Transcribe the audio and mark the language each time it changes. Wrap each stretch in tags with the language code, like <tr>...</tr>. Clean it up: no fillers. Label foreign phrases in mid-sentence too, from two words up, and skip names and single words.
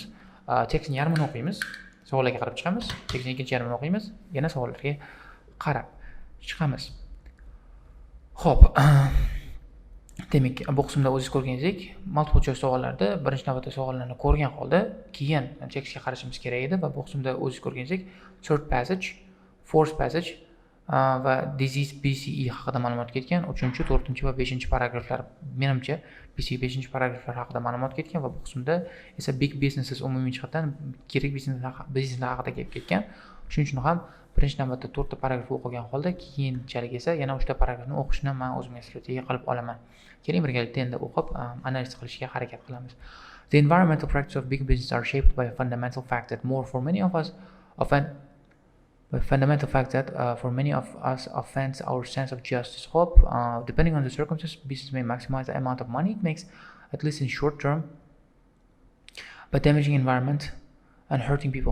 <uz>Tekstning yarmini o'qiymiz, savollarga qarab chiqamiz, tekstning ikkinchi yarmini o'qiymiz, yana savollarga qarab chiqamiz. Xo'p, demak, bu qismda o'zingiz ko'rganingizdek,</uz> <en>multiple choice</en> <uz>savollarda birinchi navbatda savollarni ko'rgan holda keyin tekstga qarashimiz kerak edi va bu qismda o'zingiz ko'rganingizdek</uz> <en>third passage, fourth passage</en> <uz>va disease BCE haqida ma'lumot ketgan, 3, 4 va 5-paragraflar, menimcha BCE 5-paragraflar haqida ma'lumot ketgan va bu qismda esa</uz> <en>big businesses</en> <uz>umumiy jihatdan yirik bizneslar haqida kelib ketgan. Shuning uchun ham birinchi navbatda 4 ta paragraf o'qigan holda keyinchalik esa yana 3 ta paragrafni o'qishni men o'zimga strategiya qilib olaman. Keling birgalikda endi o'qib analiz qilishga harakat qilamiz.</uz> <en>The environmental practices of big business are shaped by a fundamental fact that for many of us offends our sense of justice. Hope, depending on the circumstances, business may maximize the amount of money it makes, at least in short term, by damaging environment and hurting people.</en>